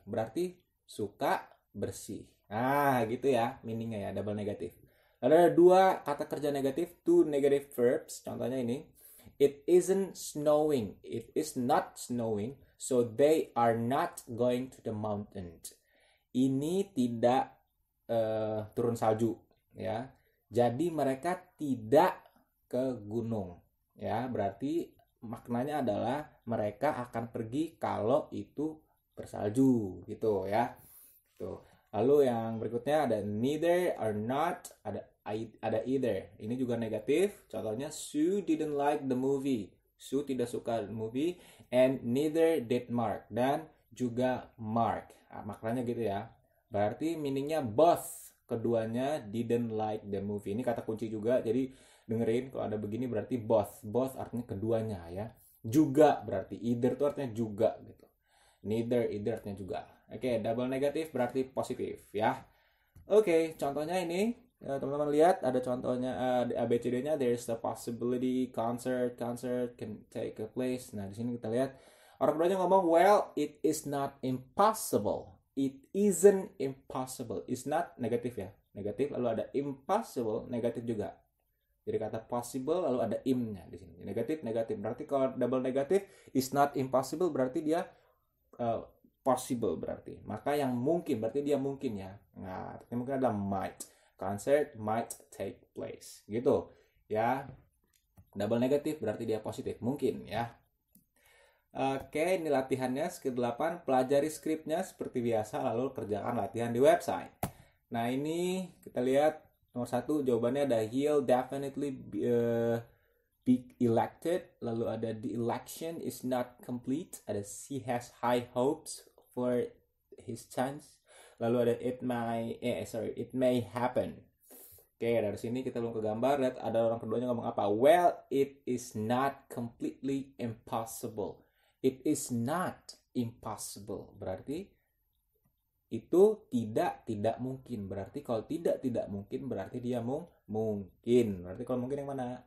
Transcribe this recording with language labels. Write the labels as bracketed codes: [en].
[id] Berarti suka bersih. Nah, gitu ya meaningnya ya, double negatif. Lalu ada dua kata kerja negatif, [en] two negative verbs. [id] Contohnya ini. [en] It isn't snowing. It is not snowing. So they are not going to the mountains. [id] Ini tidak turun salju, ya. Jadi mereka tidak ke gunung, ya. Berarti maknanya adalah mereka akan pergi kalau itu bersalju, gitu ya. Tuh. Lalu yang berikutnya ada neither or not, ada either. Ini juga negatif. Contohnya [en] Sue didn't like the movie. [id] Sue tidak suka the movie, [en] and neither did Mark, [id] dan juga Mark. Nah, maknanya gitu ya. Berarti meaningnya both, keduanya [en] didn't like the movie. [id] Ini kata kunci juga. Jadi dengerin, kalau ada begini berarti both. Both artinya keduanya ya. Juga berarti either itu artinya juga gitu. Neither, either artinya juga. Oke, double negatif berarti positif ya. Oke, contohnya ini teman-teman lihat ada contohnya ABCD-nya. [en] There's a possibility concert can take a place. [id] Nah, di sini kita lihat orang keduanya ngomong, [en] well, it is not impossible. It isn't impossible. It's not [id] negatif ya. Negatif lalu ada impossible, negatif juga. Jadi kata possible lalu ada im-nya di sini. Negatif, negatif. Berarti kalau double negatif is not impossible berarti dia possible berarti. Maka yang mungkin berarti dia mungkin ya. Nah, yang mungkin adalah might. [en] Concert might take place. [id] Gitu. Ya. Double negatif berarti dia positif. Mungkin ya. Oke, ini latihannya skill 8. Pelajari skripnya seperti biasa lalu kerjakan latihan di website. Nah, ini kita lihat nomor 1 jawabannya ada [en] he'll definitely be elected. [id] Lalu ada [en] the election is not complete. [id] Ada [en] he has high hopes for his chance. [id] Lalu ada [en] it may happen. [id] Oke, dari sini kita belum ke gambar. Lihat ada orang keduanya ngomong apa? [en] Well, it is not completely impossible. It is not impossible. [id] Berarti itu tidak mungkin. Berarti kalau tidak mungkin berarti dia mungkin. Berarti kalau mungkin yang mana?